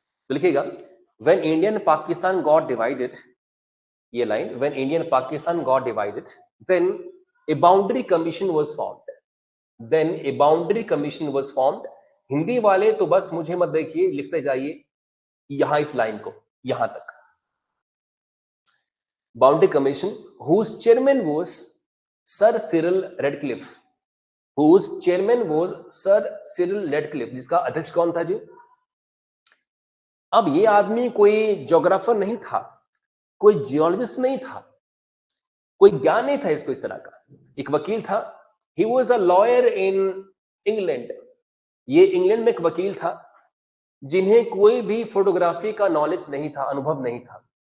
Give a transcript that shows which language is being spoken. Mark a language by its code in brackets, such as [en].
[hi] तो लिखिएगा, [en] when India and Pakistan got divided, [hi] ये line, [en] When India and Pakistan got divided, then a boundary commission was formed, then a boundary commission was formed. [hi] Hindi वाले तो बस मुझे मत देखिए, लिखते जाइए यहां इस लाइन को, यहां तक। [en] boundary commission whose chairman was Sir Cyril Radcliffe, whose chairman was Sir Cyril Radcliffe, [hi] जिसका अध्यक्ष कौन था जी? अब ये आदमी कोई ज्योग्राफर नहीं था, कोई जियोलॉजिस्ट नहीं था, कोई ज्ञान नहीं था इसको इस तरह का। एक वकील था, [en] He was a lawyer in England. [hi] ये इंग्लैंड में एक वकील था जिन्हें कोई भी फोटोग्राफी का नॉलेज नहीं था, अनुभव नहीं था।